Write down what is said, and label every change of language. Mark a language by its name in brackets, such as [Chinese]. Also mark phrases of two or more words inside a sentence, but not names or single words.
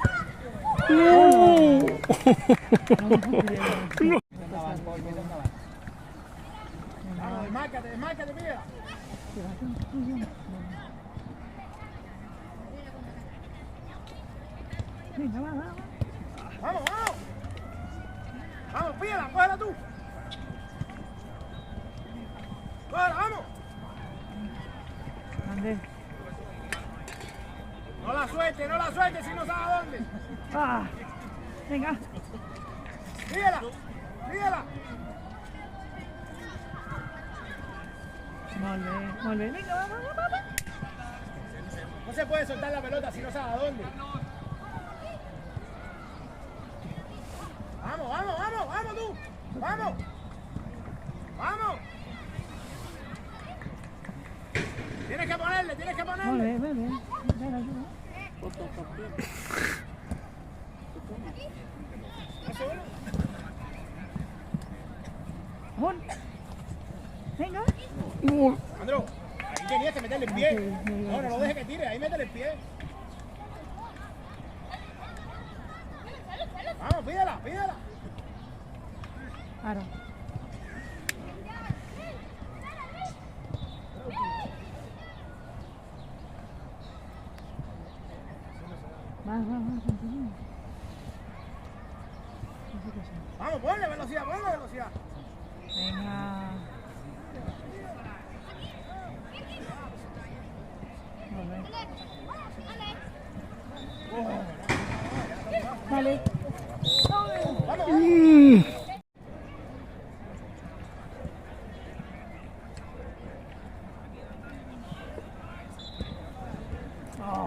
[Spanish] Desmárcate, mira. Venga, va. Vamos, pídela, cógela tú. ¡Bueno, vamos! Ande. No la suelte si no sabes a dónde. Ah. Venga. Mídela. [Catalan] Molt bé. [Spanish] Venga, vamos. No se puede soltar la pelota si no sabes a dónde. Vamos tú. Vamos. Tienes que ponerle. [Catalan] Molt bé. Ven, ajuda. Un. [Spanish] Venga. Andreu, ahí tenías que meterle el pie. No lo dejes que tire, ahí métele el pie. Vamos, pídela. Ara. Va, continúa. Vamos, ponle velocidad. Venga. [Catalan] Molt bé. [Spanish] Vale. Oh.